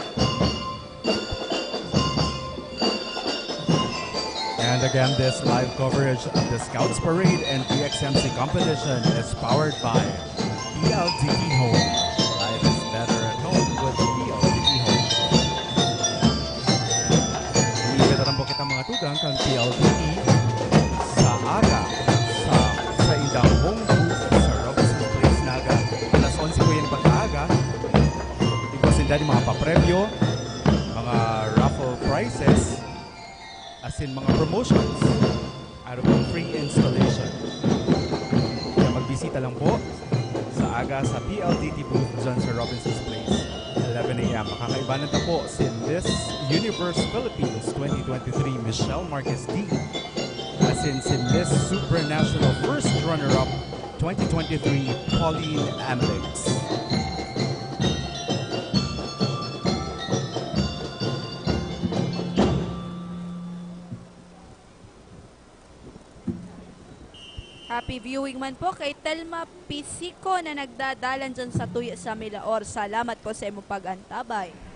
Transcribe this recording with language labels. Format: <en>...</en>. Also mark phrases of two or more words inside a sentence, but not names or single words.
<en>And again, this live coverage of the Scouts Parade and DXMC competition is powered by PLDT Home. Life is better at home with PLDT Home.</en> <bik>Iniibitaran po kita mga tugang kang PLDT sa aga sa indang home booth sa Robinson Place, Naga. Alas 11 po yan pagkaaga. Ikusin din mga papremyo, mga</bik> <en>raffle prizes,</en> <bik>as in mga promotions, araw ng</bik> <en>free installation.</en> <bik>Kaya magbisita lang po sa aga sa PLDT booth dyan sa Robinson's Place, 11 a.m. Makakaibanan na po si Miss Universe Philippines 2023 Michelle Marquez D. As in si Miss Supranational First Runner-Up 2023 Pauline Amlex. Happy viewing man po kay Telma Pisiko na nagdadalan dyan sa tuya sa Milaor. Salamat po sa imong pag-antabay.</bik>